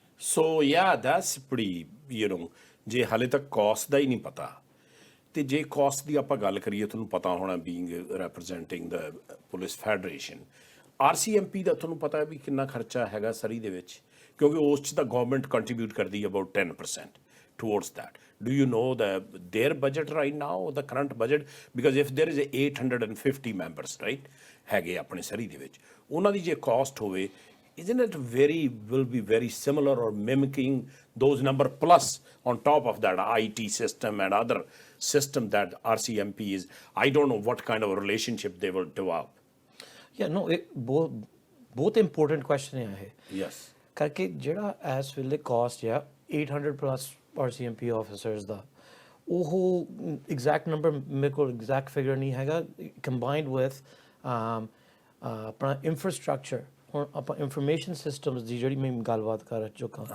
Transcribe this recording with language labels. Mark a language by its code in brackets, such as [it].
[en] so that's pretty [pa] ਜੇ ਹਾਲੇ ਤੱਕ ਕਾਸਟ ਦਾ ਹੀ ਨਹੀਂ ਪਤਾ, ਤੇ ਜੇ ਕਾਸਟ ਦੀ ਆਪਾਂ ਗੱਲ ਕਰੀਏ, ਤੁਹਾਨੂੰ ਪਤਾ ਹੋਣਾ [en] being representing the police federation, [pa] RCMP ਦਾ ਤੁਹਾਨੂੰ ਪਤਾ ਵੀ ਕਿੰਨਾ ਖਰਚਾ ਹੈਗਾ ਸਰੀ ਦੇ ਵਿੱਚ, ਕਿਉਂਕਿ ਉਸ 'ਚ ਤਾਂ ਗਵਰਨਮੈਂਟ ਕੰਟਰੀਬਿਊਟ ਕਰਦੀ [en] About 10% towards that. Do you know their budget right now, the current budget? Because if there is 850 members, right, [pa] ਹੈਗੇ ਆਪਣੇ ਸਰੀ ਦੇ ਵਿੱਚ, ਉਹਨਾਂ ਦੀ ਜੇ [en] cost ਹੋਵੇ, isn't it will be very similar or mimicking those number plus on top of that IT system and other system that RCMP is? I don't know what kind of a relationship they will develop. Yeah, no, [pa] ਬਹੁਤ important question ਹੈ ਇਹ। [en] Yes. [pa] ਕਰਕੇ ਜਿਹੜਾ ਇਸ ਵੇਲੇ cost ਆ 800 plus RCMP officers ਦਾ, ਉਹ exact number ਮੇਰੇ ਕੋਲ ਐਗਜ਼ੈਕਟ ਫਿਗਰ ਨਹੀਂ ਹੈਗਾ, ਕੰਬਾਈਨਡ ਵਿਦ ਆਪਣਾ ਇਨਫਰਾਸਟ੍ਰਕਚਰ। ਹੁਣ ਆਪਾਂ ਇਨਫੋਰਮੇਸ਼ਨ ਸਿਸਟਮਸ ਦੀ ਜਿਹੜੀ ਮੈਂ ਗੱਲਬਾਤ ਕਰ ਚੁੱਕਾ,